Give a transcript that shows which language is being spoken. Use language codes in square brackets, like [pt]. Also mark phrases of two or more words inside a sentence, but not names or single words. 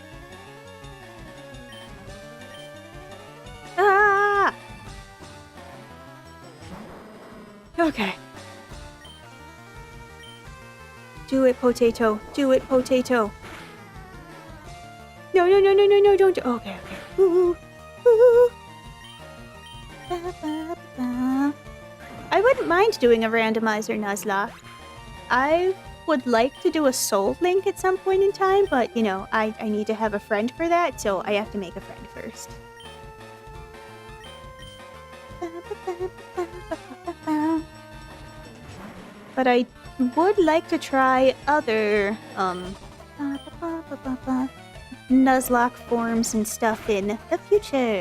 [en] Ah! Okay. Do it, potato. Do it, potato. No, don't. Okay. Ooh. Ooh. Ba, ba, ba. I wouldn't mind doing a randomizer Nuzlocke. I would like to do a Soul Link at some point in time, but, you know, I need to have a friend for that, so I have to make a friend first. But I would like to try other, Nuzlocke forms and stuff in the future.